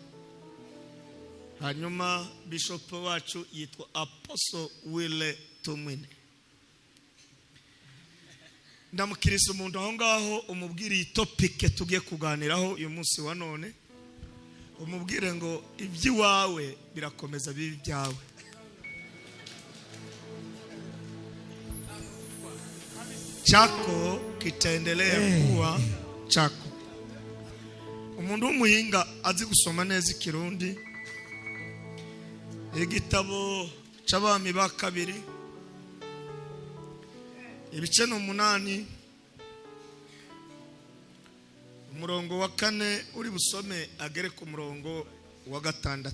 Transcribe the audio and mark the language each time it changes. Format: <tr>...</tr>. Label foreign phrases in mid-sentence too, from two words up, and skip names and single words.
<rn>Hanyuma bishop wacu yitwa Apostle Wile Tumwine. Ndamukirisa umuntu aho ngaho, umubwire iyi topic tugiye kuganiraho uyu munsi wa none. Umubwire ngo iby'iwawe birakomeza bibi byawe.</rn> <sw>Chako kitaendelea kuwa chako.</sw> <rn>Umuntu w'umuhinga azi gusoma neza Ikirundi, igitabo cy'Abami ba Kabiri ibice 8 umurongo wa 4 uri busome agere ku murongo wa 6.</rn>